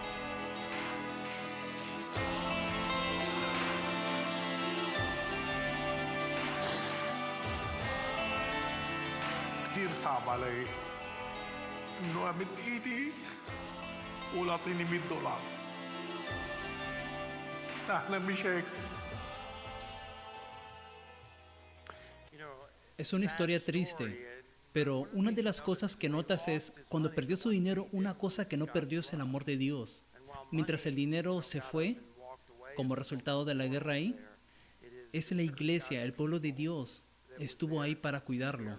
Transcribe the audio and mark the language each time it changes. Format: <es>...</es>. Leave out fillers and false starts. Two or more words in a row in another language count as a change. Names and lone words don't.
<ar>كثير صعب علي إنه أمد إيدي ولا أعطيني $100. نحن مش هيك.</ar> <es>Es una historia triste. Pero una de las cosas que notas es, cuando perdió su dinero, una cosa que no perdió es el amor de Dios. Mientras el dinero se fue, como resultado de la guerra ahí, es la iglesia, el pueblo de Dios, estuvo ahí para cuidarlo.</es>